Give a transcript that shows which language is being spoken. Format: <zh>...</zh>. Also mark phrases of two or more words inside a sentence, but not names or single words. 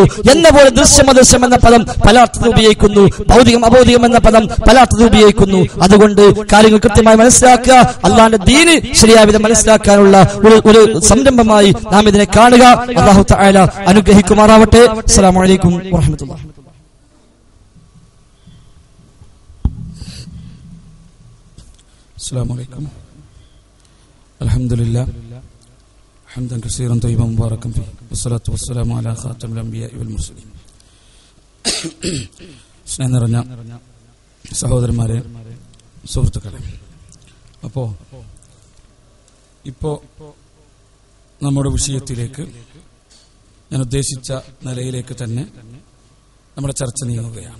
<ml>എന്ന പോലെ ദൃശ്യം അദൃശ്യം എന്ന പദം പല അർത്ഥത്തിൽ ഉപയോഗിക്കുന്നു. ഭൗതികം അഭൗതികം എന്ന പദം പല അർത്ഥത്തിൽ ഉപയോഗിക്കുന്നു. അതുകൊണ്ട് കാര്യങ്ങൾ കൃത്യമായി മനസ്സിലാക്കുക. അള്ളാന്റെ ദീന് ശരിയായ വിധം മനസ്സിലാക്കാനുള്ള ഒരു സംരംഭമായി നാം ഇതിനെ കാണുക.</ml> <ar>الله تعالى</ar> <ml>അനുഗ്രഹിക്കുമാറാവട്ടെ.</ml> <ar>السلام عليكم ورحمة الله. السلام عليكم. الحمد لله حمدا كثيرا طيبا مباركا فيه والصلاة والسلام على خاتم الأنبياء والمرسلين.</ar> <ml>സ്നേഹം നിറഞ്ഞ സഹോദരന്മാരെ, സുഹൃത്തുക്കളെ, ഇപ്പോ നമ്മുടെ വിഷയത്തിലേക്ക് ഞാൻ ഉദ്ദേശിച്ച നിലയിലേക്ക് തന്നെ നമ്മുടെ ചർച്ച നീങ്ങുകയാണ്.</ml>